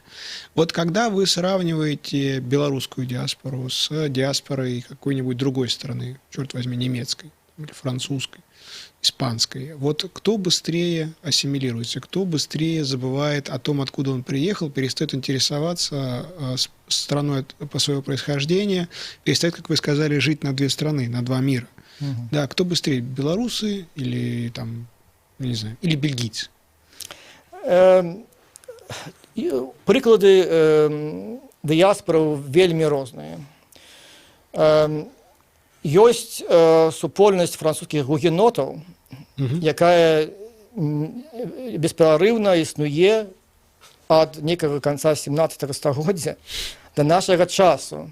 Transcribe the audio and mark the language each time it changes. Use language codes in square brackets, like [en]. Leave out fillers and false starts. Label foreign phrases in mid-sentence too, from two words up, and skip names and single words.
[ru] Вот когда вы сравниваете белорусскую диаспору с диаспорой какой-нибудь другой страны, черт возьми, немецкой или французской, испанской, вот кто быстрее ассимилируется, кто быстрее забывает о том, откуда он приехал, перестает интересоваться страной по своему происхождению, перестает, как вы сказали, жить на две страны, на два мира. Да, кто быстрее, белорусы или там, не знаю, или бельгийцы? [be] Прыклады дыяспораў вельмі розныя. Ёсць супольнасць французскіх гугенотаў, якая бесперарыўна існуе ад некага канца 17 стагоддзя да нашага часу.